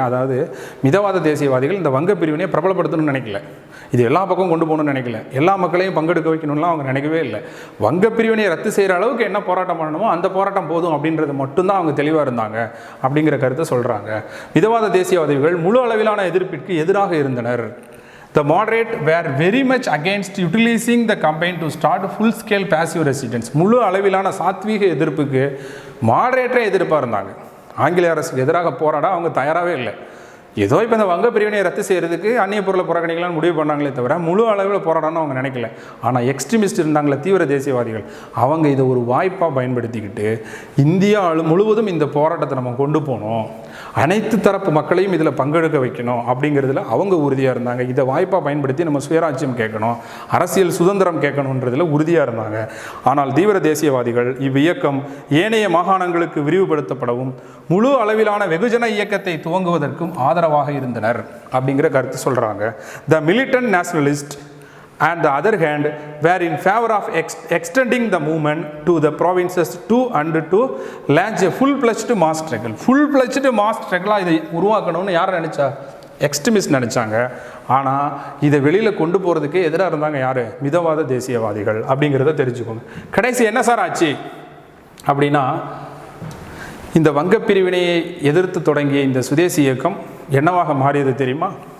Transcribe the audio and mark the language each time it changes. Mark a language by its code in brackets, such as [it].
[ta] அதாவது மிதவாத தேசியவாதிகள் இந்த வங்க பிரிவினையை பிரபலப்படுத்தணும்னு நினைக்கல, இது எல்லா பக்கம் கொண்டு போகணும்னு நினைக்கல, எல்லா மக்களையும் பங்கெடுக்க வைக்கணும்லாம் அவங்க நினைக்கவே இல்லை. வங்க பிரிவினையை ரத்து செய்கிற அளவுக்கு என்ன போராட்டம் பண்ணணுமோ அந்த போராட்டம் போதும் அப்படின்றது மட்டும்தான் அவங்க தெளிவாக இருந்தாங்க அப்படிங்கிற கருத்தை சொல்கிறாங்க. மிதவாத தேசியவாதிகள் முழு அளவிலான எதிர்ப்பிற்கு எதிராக இருந்தனர். [en] The moderate were very much against utilizing the campaign to start full-scale passive resistance. [ta] முழு அளவிலான சாத்வீக எதிர்ப்புக்கு மாடரேட்டரே எதிர்ப்பாக இருந்தாங்க. ஆங்கிலேய அரசுக்கு எதிராக போராட அவங்க தயாராகவே இல்லை. ஏதோ இப்போ இந்த வங்க பிரிவினையை ரத்து செய்கிறதுக்கு அந்நிய பொருளை புறக்கணிக்கலாம்னு முடிவு பண்ணாங்களே தவிர முழு அளவில் போராடணும்னு அவங்க நினைக்கல. ஆனால் எக்ஸ்ட்ரீமிஸ்ட் இருந்தாங்களே, தீவிர தேசியவாதிகள், அவங்க இதை ஒரு வாய்ப்பாக பயன்படுத்திக்கிட்டு இந்தியா முழுவதும் இந்த போராட்டத்தை நம்ம கொண்டு போனோம், அனைத்து தரப்பு மக்களையும் இதில் பங்கெடுக்க வைக்கணும் அப்படிங்கிறதுல அவங்க உறுதியாக இருந்தாங்க. இதை வாய்ப்பாக பயன்படுத்தி நம்ம சுயராஜ்யம் கேட்கணும், அரசியல் சுதந்திரம் கேட்கணுன்றதில் உறுதியாக இருந்தாங்க. ஆனால் தீவிர தேசியவாதிகள் இவ்வியக்கம் ஏனைய மாகாணங்களுக்கு விரிவுபடுத்தப்படவும் முழு அளவிலான வெகுஜன இயக்கத்தை துவங்குவதற்கும் ஆதரவாக இருந்தனர் அப்படிங்கிற கருத்து சொல்கிறாங்க. [en] The militant nationalist and the other hand were in favor of extending the movement to the provinces to and to launch a full-fledged mass struggle. full-fledged mass struggle [ta] இதை உருவாக்கணும்னு யார் நினச்சா? எக்ஸ்ட்ரீமிஸ்ட் நினச்சாங்க. ஆனால் இதை வெளியில் கொண்டு போகிறதுக்கு எதிராக இருந்தாங்க யார்? மிதவாத தேசியவாதிகள் அப்படிங்கிறத தெரிஞ்சுக்கோங்க. கடைசி என்ன சார் ஆச்சு அப்படின்னா, இந்த வங்க பிரிவினையை எதிர்த்து தொடங்கிய இந்த சுதேசி இயக்கம் என்னவாக மாறியது தெரியுமா?